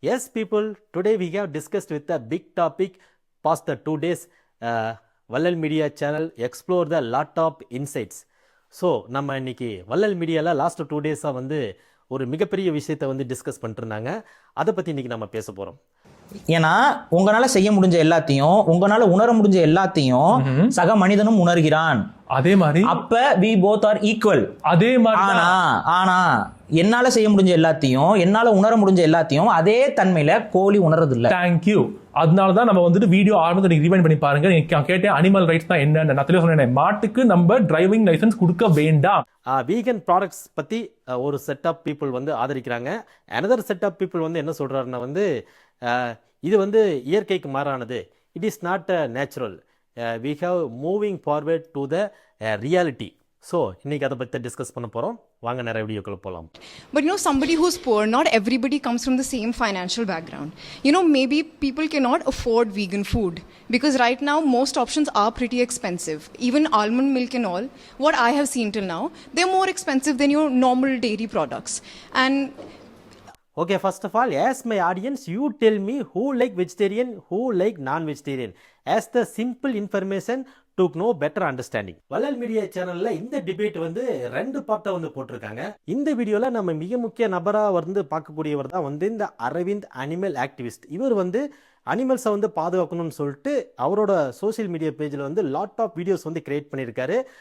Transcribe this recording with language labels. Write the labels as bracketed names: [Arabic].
[English] Yes, people, today we have discussed with a big topic past the 2 days. Vallal Media channel explore the lot of insights. [Tamil] So நம்ம இன்னைக்கு வள்ளல் மீடியாவில் last 2 டேஸாக வந்து ஒரு மிகப்பெரிய விஷயத்தை வந்து டிஸ்கஸ் பண்ணிட்டு இருந்தாங்க. அதை பற்றி இன்னைக்கு நம்ம பேச போகிறோம். ஏன்னா உங்களால செய்ய முடிஞ்ச எல்லாத்தையும், உங்களால உணர முடிஞ்ச எல்லாத்தையும் சக மனிதனும் உணர்கிறான். அதே மாதிரி [English] அப்ப we both are equal. [Tamil] அதே மாதிரி ஆனா என்னால செய்ய முடிஞ்ச எல்லாத்தையும், என்னால உணர முடிஞ்ச எல்லாத்தையும் அதே தன்மையில கோழி உணர்றது இல்ல. [English] Thank you. [Tamil] அதனாலதான் நம்ம வந்துட்டு வீடியோ ஆரம்பத்தை நீங்க ரிவைண்ட் பண்ணி பாருங்க. நீங்க கேட்டேன் அனிமல் ரைட்ஸ் தான் என்னன்னு. நான் தெளிவா சொன்னேன், மாட்டுக்கு நம்ம டிரைவிங் லைசன்ஸ் கொடுக்க வேண்டாம். வீகன் ப்ராடக்ட்ஸ் பத்தி ஒரு செட் ஆஃப் பீப்புள் வந்து ஆதரிக்கிறாங்க. [English] another set of people [Tamil] வந்து என்ன சொல்றாருன்னா வந்து இது வந்து இயற்கைக்கு மாறானது. [English] It is not natural. We have moving forward to the reality. [Tamil] So இன்னைக்கு அதை பற்றி டிஸ்கஸ் பண்ண போகிறோம். வாங்க நிறைய வீடியோக்குள்ள போகலாம். [English] But you know, somebody who's poor, not everybody comes from the same financial background. You know, maybe people cannot afford vegan food because right now most options are pretty expensive. Even almond milk and all, what I have seen till now, they're more expensive than your normal dairy products. And okay, first of all, as my audience, you tell me who like vegetarian, who like non-vegetarian. As the simple information to know better understanding. [Tamil] வள்ளல் media சேனல்ல இந்த debate வந்து 2 பார்ட்டா வந்து போட்டிருக்காங்க. இந்த வீடியோல நம்ம மிக முக்கிய நபரா வந்து பார்க்கக்கூடியவர் தான் வந்து இந்த அரவிந்த் அனிமல் ஆக்டிவிஸ்ட். இவர் வந்து அனிமல்ஸை வந்து பாதுகாக்கணும்னு சொல்லிட்டு அவரோட சோசியல் மீடியா பேஜில் வந்து [English] lot of videos [Tamil] வந்து கிரியேட் பண்ணியிருக்காரு.